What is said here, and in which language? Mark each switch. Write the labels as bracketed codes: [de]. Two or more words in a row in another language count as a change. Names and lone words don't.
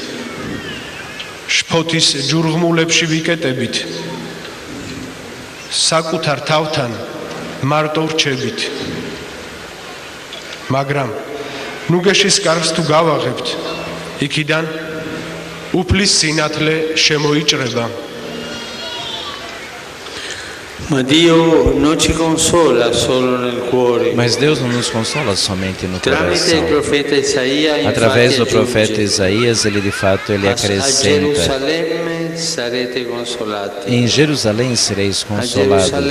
[ka] შფოთის ჯურღმულებში ვიკეტებით. საკუთარ თავთან მარტო ვრჩებით. მაგრამ ნუგეშის კარს თუ გავაღებთ, იქიდან უფლის სინათლე შემოიჭრება. [pt] Mas Deus não nos consola somente no coração. Através do profeta Isaías, ele acrescenta: em Jerusalém sereis consolados.